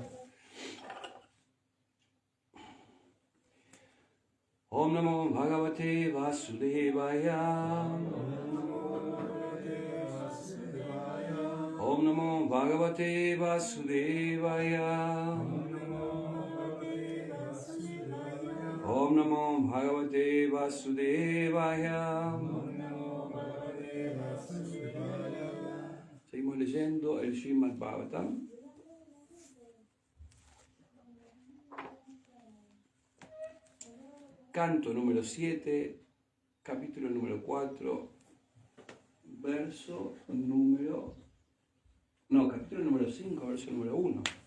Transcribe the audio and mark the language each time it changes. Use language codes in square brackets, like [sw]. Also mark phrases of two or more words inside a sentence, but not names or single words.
[sa] ॐ नमो भगवते वासुदेवाय ॐ नमो भगवते वासुदेवाय ॐ नमो भगवते वासुदेवाय Om Namo Bhagavate Vasudevaya [es] Seguimos leyendo el Srimad Bhagavatam. Canto número 7, capítulo número 4, capítulo número 5, verso número 1.